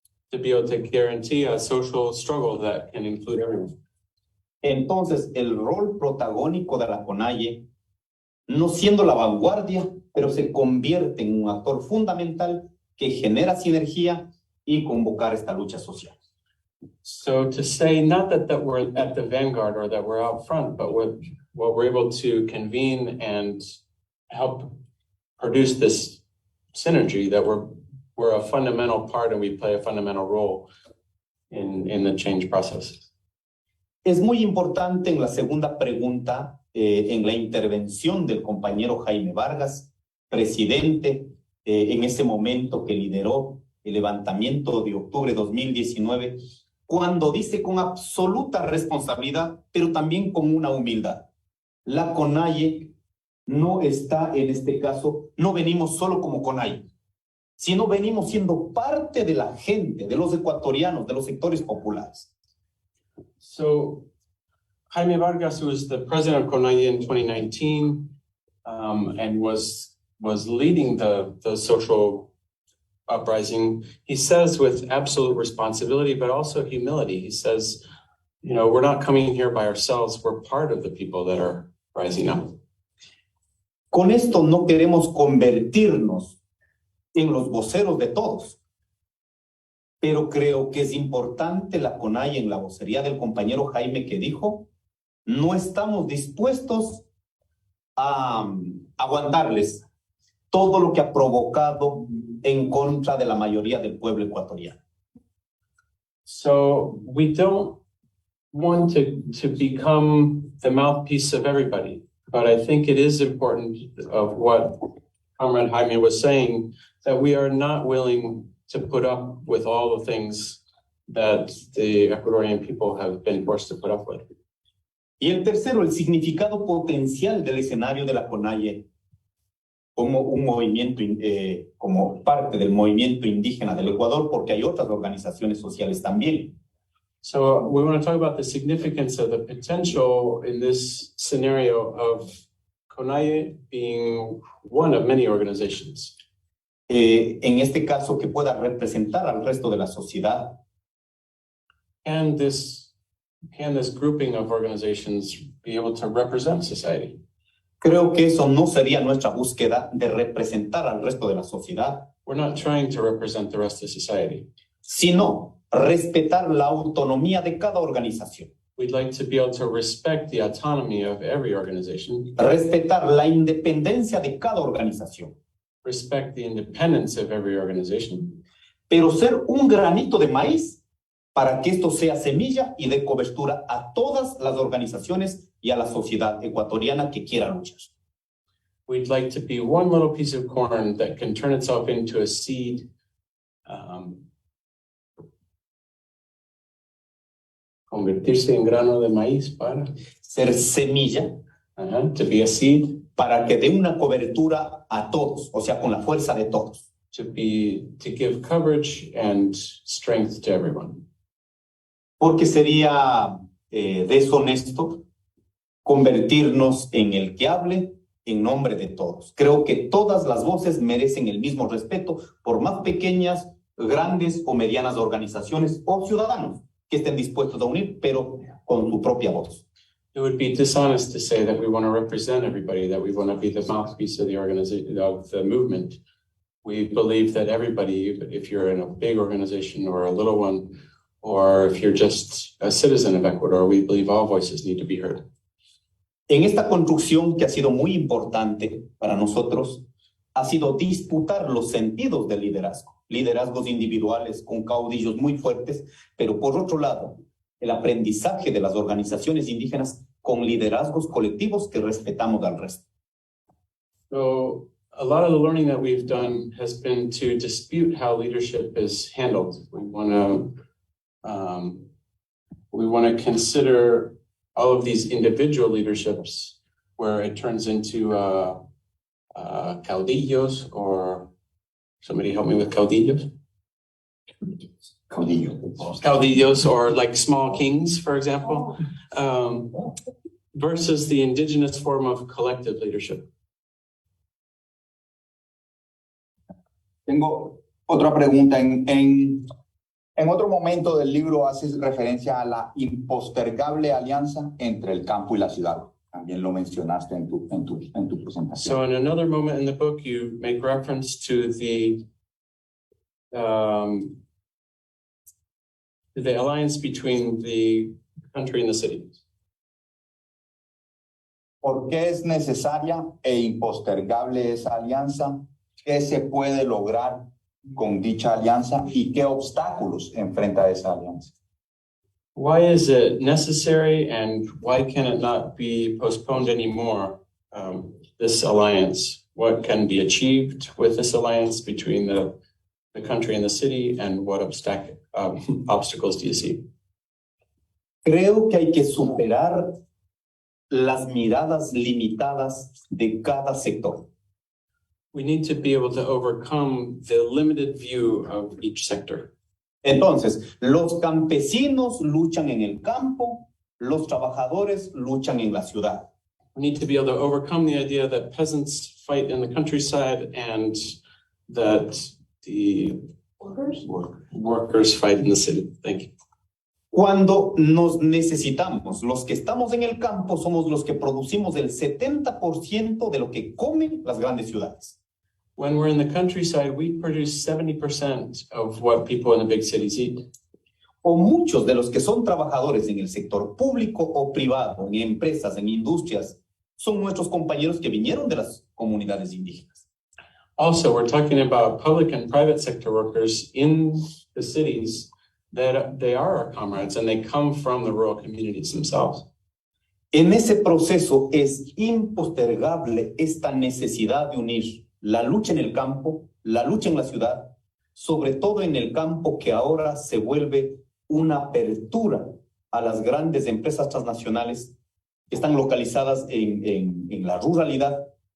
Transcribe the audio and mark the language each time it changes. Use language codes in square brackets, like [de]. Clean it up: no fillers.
[en] To be able to guarantee a social struggle that can include everyone. [es] Entonces, el rol protagónico de la CONAIE, no siendo la vanguardia, pero se convierte en un actor fundamental que genera sinergia y convocar esta lucha social. [en] So to say not that we're at the vanguard or that we're out front, but we're able to convene and help produce this synergy, that we're a fundamental part and we play a fundamental role in the change process. [es] Es muy importante en la segunda pregunta, en la intervención del compañero Jaime Vargas, presidente, en ese momento que lideró el levantamiento de octubre de 2019, cuando dice con absoluta responsabilidad, pero también con una humildad: la CONAIE no está en este caso, no venimos solo como CONAIE, sino venimos siendo parte de la gente, de los ecuatorianos, de los sectores populares. [en] So Jaime Vargas, who was the president of CONAIE in 2019 and was leading the social uprising, he says with absolute responsibility, but also humility, he says, you know, we're not coming here by ourselves, we're part of the people that are rising up. [es] Con esto no queremos convertirnos en los voceros de todos, pero creo que es importante la CONAIE en la vocería del compañero Jaime que dijo: no estamos dispuestos a aguantarles todo lo que ha provocado en contra de la mayoría del pueblo ecuatoriano. [en] So we don't one to become the mouthpiece of everybody. But I think it is important of what Comrade Jaime was saying, that we are not willing to put up with all the things that the Ecuadorian people have been forced to put up with. [es] Y el tercero, el significado potencial del escenario de la CONAIE como un movimiento, como parte del movimiento indígena del Ecuador, porque hay otras organizaciones sociales también. [en] So we want to talk about the significance of the potential in this scenario of CONAIE being one of many organizations. [es] En este caso, que pueda representar al resto de la sociedad. [en] And this grouping of organizations be able to represent society? [es] Creo que eso no sería nuestra búsqueda de representar al resto de la sociedad. [en] We're not trying to represent the rest of society. [es] Sino respetar la autonomía de cada organización. [en] We'd like to be able to respect the autonomy of every organization. [es] Respetar la independencia de cada organización. [en] Respect the independence of every organization. [es] Pero ser un granito de maíz para que esto sea semilla y dé cobertura a todas las organizaciones y a la sociedad ecuatoriana que quiera luchar. [en] We'd like to be one little piece of corn that can turn itself into a seed, [es] convertirse en grano de maíz para ser semilla, [en] to be a seed, [es] para que dé una cobertura a todos, o sea, con la fuerza de todos. [en] To give coverage and strength to everyone. [es] Porque sería deshonesto convertirnos en el que hable en nombre de todos. Creo que todas las voces merecen el mismo respeto, por más pequeñas, grandes o medianas organizaciones o ciudadanos que estén dispuestos a unir, pero con su propia voz. [en] It would be dishonest to say that we want to represent everybody, that we want to be the mouthpiece of the organization, of the movement. We believe that everybody, if you're in a big organization or a little one, or if you're just a citizen of Ecuador, we believe all voices need to be heard. [es] En esta construcción que ha sido muy importante para nosotros, ha sido disputar los sentidos del liderazgo. Liderazgos individuales con caudillos muy fuertes, pero por otro lado, el aprendizaje de las organizaciones indígenas con liderazgos colectivos que respetamos al resto. [en] So a lot of the learning that we've done has been to dispute how leadership is handled. We want to consider all of these individual leaderships where it turns into caudillos, or somebody help me with caudillos? Caudillos, or like small kings, for example, versus the indigenous form of collective leadership. [es] Tengo otra pregunta. En otro momento del libro haces referencia a la impostergable alianza entre el campo y la ciudad. También lo mencionaste en tu presentación. [en] So in another moment in the book, you make reference to the alliance between the country and the city. [es] ¿Por qué es necesaria e impostergable esa alianza? ¿Qué se puede lograr con dicha alianza y qué obstáculos enfrenta esa alianza? [en] Why is it necessary, and why can it not be postponed anymore, this alliance? What can be achieved with this alliance between the country and the city, and what obstacles do you see? [es] Creo que hay que superar las miradas limitadas de cada sector. [en] We need to be able to overcome the limited view of each sector. [es] Entonces, los campesinos luchan en el campo, los trabajadores luchan en la ciudad. [en] We need to be able to overcome the idea that peasants fight in the countryside and that the workers fight in the city. Thank you. [es] Cuando nos necesitamos, los que estamos en el campo somos los que producimos el 70% de lo que comen las grandes ciudades. [en] When we're in the countryside, we produce 70% of what people in the big cities eat. [es] O muchos de los que son trabajadores en el sector público o privado, en empresas, en industrias, son nuestros compañeros que vinieron de las comunidades indígenas. [en] Also, we're talking about public and private sector workers in the cities that they are our comrades and they come from the rural communities themselves. [es] En ese proceso es impostergable esta necesidad de unir la lucha en el campo, la lucha en la ciudad, sobre todo en el campo que ahora se vuelve una apertura a las grandes empresas transnacionales que están localizadas en la ruralidad.